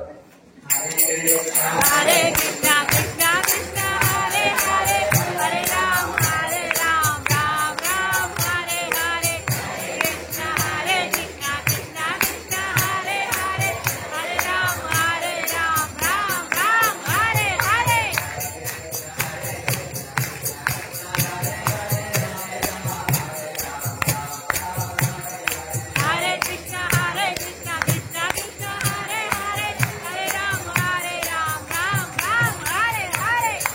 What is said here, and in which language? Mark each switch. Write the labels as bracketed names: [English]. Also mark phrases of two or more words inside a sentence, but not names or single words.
[Sanskrit] హరే కృష్ణ కృష్ణ కృష్ణ హరే హరే హరే రామ్ రామ్ రామ్ హరే హరే హరే కృష్ణ కృష్ణ కృష్ణ హరే హరే హరే రామ్ రామ్ రామ్ హరే హరే Hare Krishna Krishna Krishna Hare Hare Hare Ram Ram Ram Hare Hare